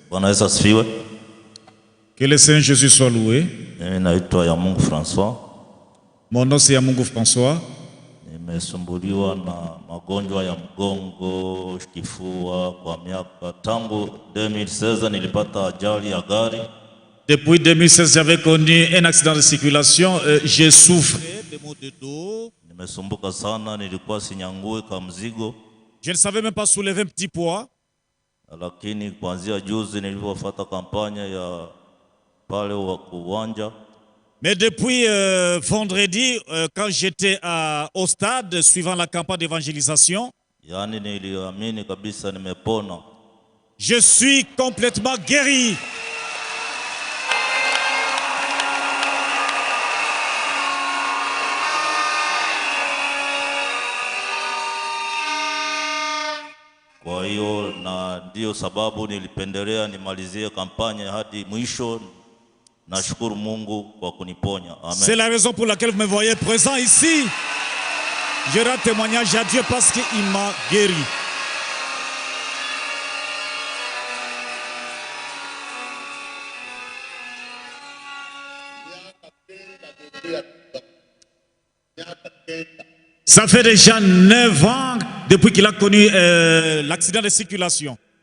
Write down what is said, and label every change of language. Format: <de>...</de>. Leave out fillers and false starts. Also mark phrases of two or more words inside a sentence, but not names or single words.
<sw>Bwana Yesu asifiwe.</sw> <fr>Que le Seigneur Jésus soit loué.</fr> <sw>Mimi naitwa ya Mungu François.</sw> <fr>Mon nom c'est Yamungu François.</fr> <sw>Nimesumbuliwa na magonjwa ya mgongo, kifua kwa miaka tangu 2016 nilipata ajali ya gari.</sw> <fr>Depuis 2016, j'avais connu un accident de circulation. J'ai souffert de maux de dos.</fr> <sw>Nimesumbuka sana, nilikuwa sinyangue kama mzigo.</sw> <fr>Je ne savais même pas soulever un petit poids.</fr> <sw>Lakini kuanzia juzi nilipofuata kampanya ya pale wa uwanja.</sw> <fr>Mais depuis vendredi, quand j'étais au stade, suivant la campagne d'évangélisation,</fr> <sw>Yani niliamini kabisa nimepona.</sw> <fr>je suis complètement guéri.</fr> <sw>Kwa hiyo na ndio sababu nilipendelea nimalizie kampanya hadi mwisho. Nashukuru Mungu kwa kuniponya. Amen.</sw> <fr>C'est la raison pour laquelle vous me voyez présent ici. Je rends témoignage à Dieu parce qu'il m'a guéri. Ça fait déjà 9 ans depuis qu'il a connu l'accident de circulation.</fr>